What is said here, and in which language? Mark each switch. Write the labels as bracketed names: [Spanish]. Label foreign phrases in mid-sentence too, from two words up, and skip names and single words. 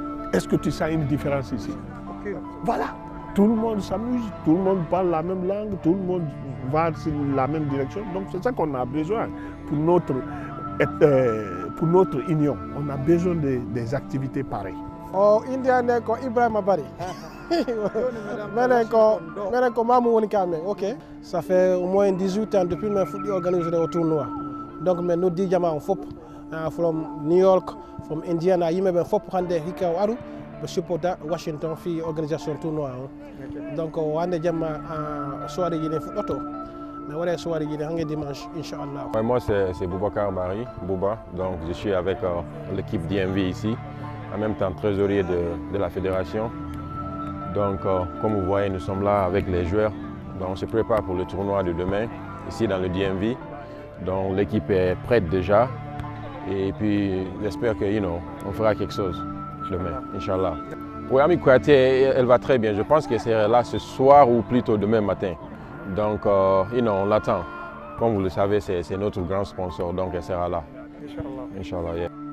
[French] Est-ce que tu sens une différence ici? Voilà, tout le monde s'amuse, tout le monde parle la même langue, tout le monde va dans la même direction. Donc c'est ça qu'on a besoin pour notre union. On a besoin des activités pareilles. [Fula] O India ne ko Ibrahima Bari. Menen ko Mamou woni kamen. [French] OK. Ça fait au moins 18 ans depuis que je organise au tournoi. Donc mais nous [Fula] di jama fop [English] from New York, from Indiana, [Fula] yimbe ben fop hande hika waru be support Washington fi organisation tournoi. Donc wande jama soirée yene foto. [French] Mais voilà [Fula] soirée yene dimanche inchallah. [French] Moi c'est Boubacar Bari, Bouba. Donc je suis avec l'équipe DMV ici. En même temps trésorier de la fédération. Donc comme vous voyez, nous sommes là avec les joueurs. Donc on se prépare pour le tournoi de demain, ici dans le DMV. Donc l'équipe est prête déjà. Et puis j'espère que on fera quelque chose demain, Inch'Allah. Oui, Ami Kouyaté, elle va très bien. Je pense qu'elle sera là ce soir ou plutôt demain matin. Donc on l'attend. Comme vous le savez, c'est notre grand sponsor, donc elle sera là. Inch'Allah. Inch'Allah, yeah.